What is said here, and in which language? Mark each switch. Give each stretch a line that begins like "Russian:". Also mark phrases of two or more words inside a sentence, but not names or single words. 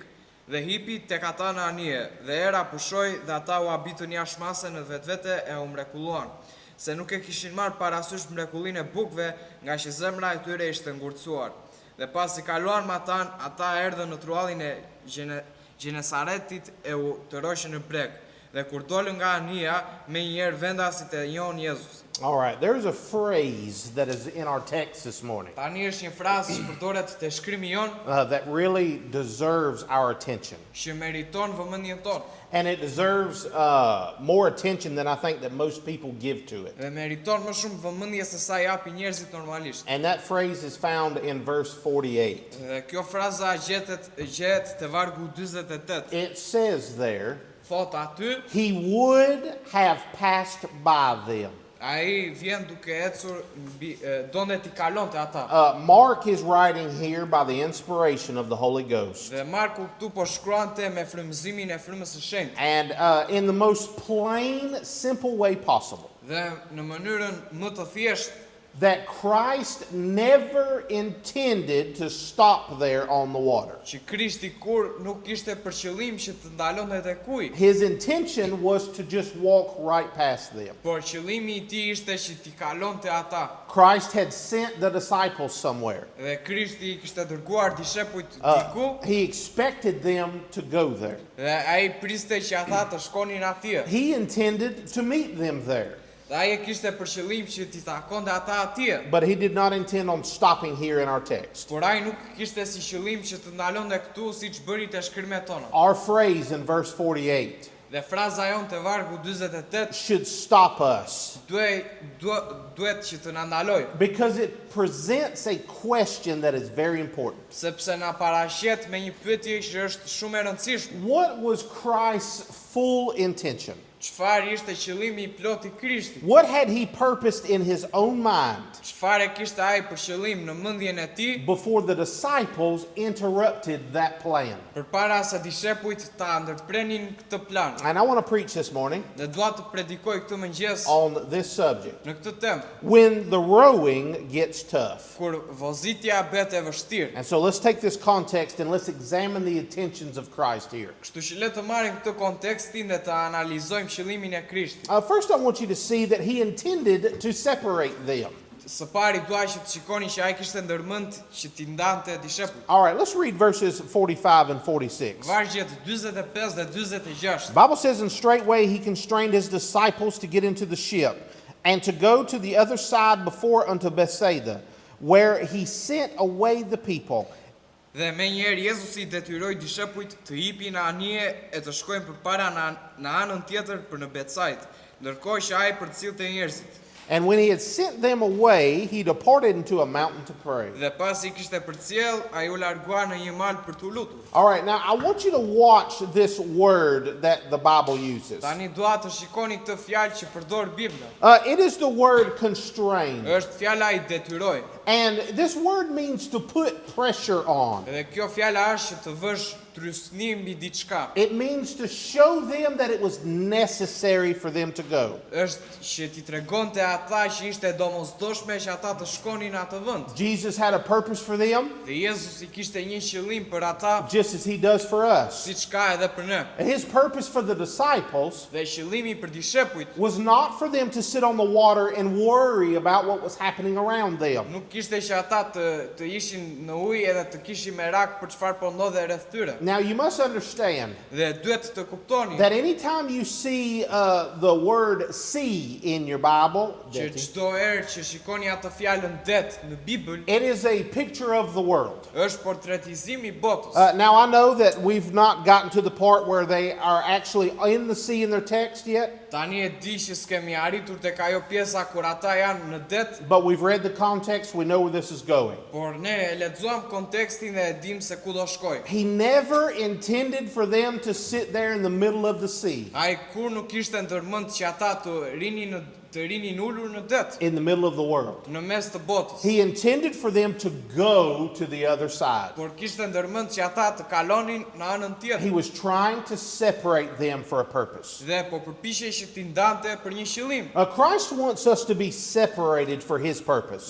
Albanian: Dhe hipi tek ata në anije, dhe era pushoi dhe ata u habitën jashtëmase në vetvete e u mrekulluan, se nuk e kishin marrë parasysh mrekullinë e bukëve, nga që zemra e tyre ishte ngurtësuar. Dhe pasi kaluan me ata erdhën në truallin e Gjenesaretit e u tërhoqën në breg. Dhe kur dolën nga anija, menjëherë vendasit e njohën Jezus.
English: All right, there's a phrase that is in our text this morning
Albanian: Tani është një frazë që përdoret te shkrimi jon,
English: that really deserves our attention.
Albanian: që meriton vëmendjen tonë.
English: And it deserves more attention than I think that most people give to it.
Albanian: Dhe meriton më shumë vëmendje se sa japi njerëzit normalisht.
English: And that phrase is found in verse 48.
Albanian: Dhe kjo fraza gjetet te vargu 48.
English: It says there,
Albanian: Thot aty,
English: he would have passed by them.
Albanian: ai vjen duke ecur donte t'i kalonte ata.
English: Mark is writing here by the inspiration of the Holy Ghost.
Albanian: Dhe Marku këtu po shkruante me frymëzimin e frymës së shenjtë.
English: And in the most plain, simple way possible.
Albanian: Dhe në mënyrën më të thjeshtë,
English: That Christ never intended to stop there on the water.
Albanian: që Krishti kur nuk kishte për qëllim që të ndalonte tek ujë,
English: His intention was to just walk right past them.
Albanian: por qëllimi I tij ishte që t'i kalonte ata.
English: Christ had sent the disciples somewhere.
Albanian: Dhe Krishti I kishte dërguar dishepujt diku,
English: He expected them to go there.
Albanian: dhe ai priste që ata të shkonin atje.
English: He intended to meet them there.
Albanian: Dhe ai e kishte për qëllim që t'i takonte ata atje.
English: But he did not intend on stopping here in our text.
Albanian: Por ai nuk kishte si qëllim që të ndalonte këtu siç bëri te shkrimet tona.
English: Our phrase in verse 48
Albanian: Dhe fraza jon te vargu 48
English: should stop us
Albanian: duhet që të na ndaloj,
English: because it presents a question that is very important.
Albanian: sepse na paraqet me një pyetje që është shumë e rëndësishme.
English: What was Christ's full intention?
Albanian: Çfarë ishte qëllimi I plot I Krishtit?
English: What had he purposed in his own mind
Albanian: Çfarë kishte ai për qëllim në mendjen e tij
English: before the disciples interrupted that plan?
Albanian: përpara se dishepujt ta ndërprenin këtë plan?
English: And I want to preach this morning
Albanian: Dhe dua të predikoj këtë mëngjes
English: on this subject.
Albanian: në këtë temë,
English: When the rowing gets tough.
Albanian: kur vozitja bëhet e vështirë.
English: And so let's take this context and let's examine the intentions of Christ here.
Albanian: Kështu që le të marrim këtë kontekstin dhe të analizojmë qëllimin e Krishtit.
English: First, I want you to see that he intended to separate them.
Albanian: Së pari dua që të shikoni që ai kishte ndërmend që t'i ndante dishepujt.
English: All right, let's read verses 45 and 46.
Albanian: Vargjet 45 dhe 46.
English: The Bible says, and straightway he constrained his disciples to get into the ship and to go to the other side before unto Bethsaida, where he sent away the people.
Albanian: Dhe me njerë Jezusi detyroi dishepujt të hipin në anije e të shkojnë përpara në anën tjetër për në Becajt, ndërkohë që ai përcillte njerëzit.
English: And when he had sent them away, he departed into a mountain to pray.
Albanian: Dhe pasi kishte përcjell, ai u largua në një mal për t'u lutur.
English: All right, now I want you to watch this word that the Bible uses.
Albanian: Tani dua të shikoni këtë fjalë që përdor Bibla.
English: It is the word constrain.
Albanian: Është fjala I detyroj.
English: And this word means to put pressure on.
Albanian: Dhe kjo fjala është që të vësh trysni mbi diçka.
English: It means to show them that it was necessary for them to go.
Albanian: Është që t'i tregonte ata që ishte domosdoshme që ata të shkonin në atë vend.
English: Jesus had a purpose for them,
Albanian: Dhe Jezusi kishte një qëllim për ata,
English: just as he does for us.
Albanian: siç ka edhe për ne.
English: And his purpose for the disciples
Albanian: Dhe qëllimi për dishepujt
English: was not for them to sit on the water and worry about what was happening around them.
Albanian: nuk kishte që ata të ishin në ujë edhe të kishin merak për çfarë po ndodhe rreth tyre.
English: Now you must understand
Albanian: Dhe duhet të kuptoni
English: that anytime you see the word sea in your Bible,
Albanian: që çdo herë që shikoni atë fjalën det në Bibël,
English: it is a picture of the world.
Albanian: është portretizim I botës.
English: Now I know that we've not gotten to the part where they are actually in the sea in their text yet,
Albanian: Tani e di që s'kemi arritur tek ajo pjesa kur ata janë në det,
English: but we've read the context, we know where this is going.
Albanian: por ne e lexuam kontekstin dhe e dim se ku do shkoj.
English: He never intended for them to sit there in the middle of the sea,
Albanian: Ai kur nuk kishte ndërmend që ata të rinin ulur në det,
English: in the middle of the world.
Albanian: në mes të botës.
English: He intended for them to go to the other side.
Albanian: Por kishte ndërmend që ata të kalonin në anën
English: He
Albanian: tjetër.
English: was trying to separate them for a purpose.
Albanian: Dhe po përpiqej që t'i ndante për një qëllim.
English: Christ wants us to be separated for his purpose.